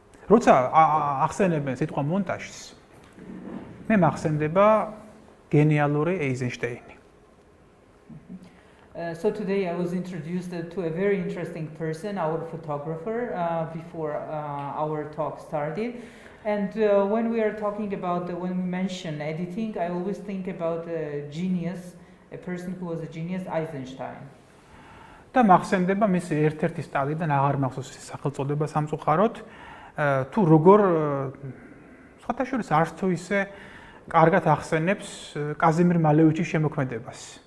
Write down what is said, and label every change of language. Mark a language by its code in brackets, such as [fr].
[ka] როცა ახსენებენ სიტყვა მონტაჟს მე მახსენდება გენიალური ეიზენშტეინი. [en] So today I was introduced to a very interesting person, our photographer, before our talk started. And when we are talking about, when we mention editing, I always think about a genius, a person who was a genius, Eisenstein. [ka] და მახსენდება მისი ერთ-ერთი სტალიდან აღარ მახსოვს სახელწოდება სამწუხაროდ, თუ როგორ სხვათა შორის არც თუ ისე კარგად ახსენებს კაზიმირ მალევიჩის შემოქმედებას.